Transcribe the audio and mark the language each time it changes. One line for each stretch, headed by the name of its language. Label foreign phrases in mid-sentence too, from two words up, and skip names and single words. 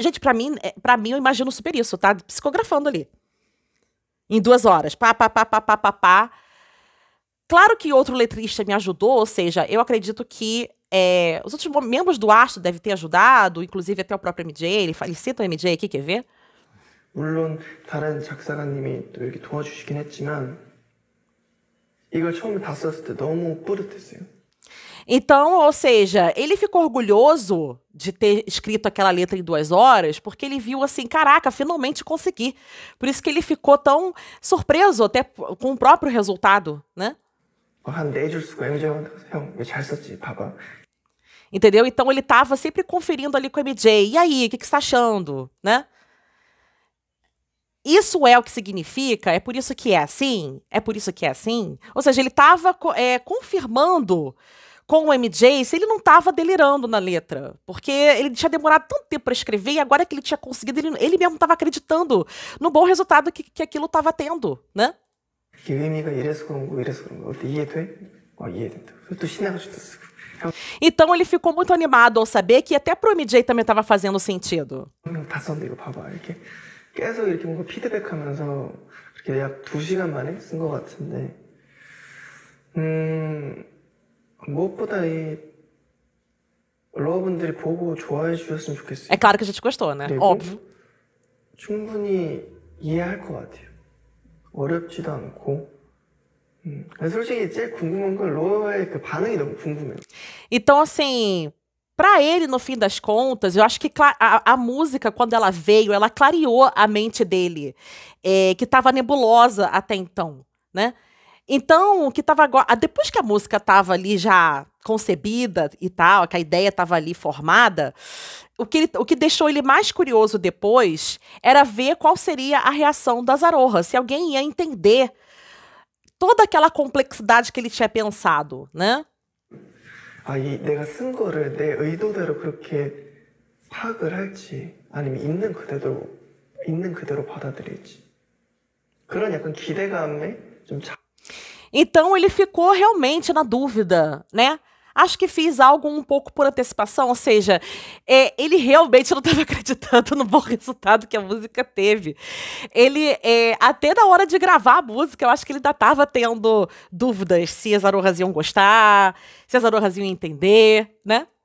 Portuguese: Gente, pra mim eu imagino super isso, tá? Psicografando ali. Em 2 horas. Pá, pá, pá, pá, pá, pá, pá. Claro que outro letrista me ajudou, ou seja, eu acredito que os outros membros do Astro devem ter ajudado, inclusive até o próprio MJ, ele cita o MJ aqui, quer ver?
Korean: 물론 다른 작사가님이 또 이렇게 도와주시긴 했지만 이걸 처음에 다 썼을 때 너무 뿌듯했어요.
Portuguese: Então, ou seja, ele ficou orgulhoso de ter escrito aquela letra em 2 horas, porque ele viu assim, caraca, finalmente consegui. Por isso que ele ficou tão surpreso até com o próprio resultado, né?
Korean: 한 4줄 쓰고 MJ한테 형, 왜 잘 썼지? 봐봐.
Portuguese: Entendeu? Então ele estava sempre conferindo ali com o MJ. E aí, o que você está achando, né? Isso é o que significa? É por isso que é assim? É por isso que é assim? Ou seja, ele estava confirmando com o MJ se ele não estava delirando na letra. Porque ele tinha demorado tanto tempo para escrever e agora que ele tinha conseguido, ele mesmo estava acreditando no bom resultado que aquilo estava tendo, né?
Korean: 이게 의미가 이래서 그런 거, 이래서 그런 거. 어때 이해돼? 이해된다. 또 신나가지고 또 쓰고.
Portuguese: Então ele ficou muito animado ao saber que até pro MJ também estava fazendo sentido.
Korean: 다 썼는데 이거 봐봐. 이렇게 계속 이렇게 뭔가 피드백하면서 이렇게 약 2시간 만에 쓴 것 같은데 무엇보다 이 여러분들이 보고 좋아해 주셨으면 좋겠어요.
Portuguese: É claro que a gente gostou, né? Óbvio.
Korean: 충분히 이해할 것 같아요. 어렵지도 않고. 솔직히 제일 궁금한 건 로어의 그 반응이 너무 궁금해요.
Portuguese: Então, assim, pra ele, no fim das contas, eu acho que a música, quando ela veio, ela clareou a mente dele, que estava nebulosa até então. né? Então, o que tava agora, depois que a música tava ali já concebida e tal, que a ideia tava ali formada, o que deixou ele mais curioso depois era ver qual seria a reação das Arohas, se alguém ia entender toda aquela complexidade que ele tinha pensado, né?
Korean: 내가 쓴 거를 내 의도대로 그렇게 파악을 할지 아니면 있는 그대로 받아들일지 그런 약간 기대감에 좀
Portuguese: Então ele ficou realmente na dúvida, né? Acho que fiz algo um pouco por antecipação, ou seja, ele realmente não estava acreditando no bom resultado que a música teve. Ele, até na hora de gravar a música, eu acho que ele ainda estava tendo dúvidas se as Arohas iam gostar, se as Arohas iam entender, né?